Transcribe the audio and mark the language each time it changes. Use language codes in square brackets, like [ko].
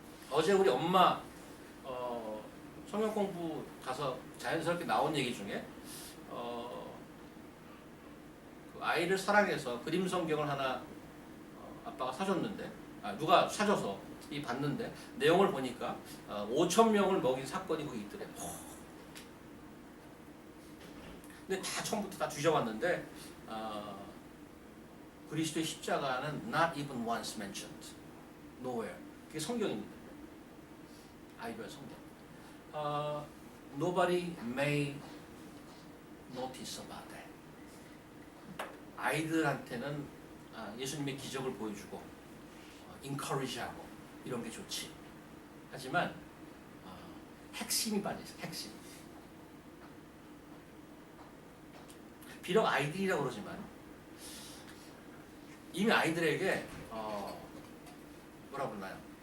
[ko] 어제 우리 엄마 성경 공부 가서 자연스럽게 나온 얘기 중에 그 아이를 사랑해서 그림 성경을 하나 아빠가 사줬는데 누가 사줘서 봤는데 내용을 보니까 5,000명을 먹인 사건이 거기 있더래요. 근데 다 처음부터 다 뒤져봤는데 그리스도의 십자가는 [en] not even once mentioned, nowhere. [ko] 그게 성경입니다. 아이별 성경. [en] Nobody may notice about that. [ko] 아이들한테는 예수님의 기적을 보여주고 encourage하고 이런 게 좋지. 하지만 핵심이 빠져있어요. 핵심. 비록 아이들이라고 그러지만 이미 아이들에게 뭐라 그러나요?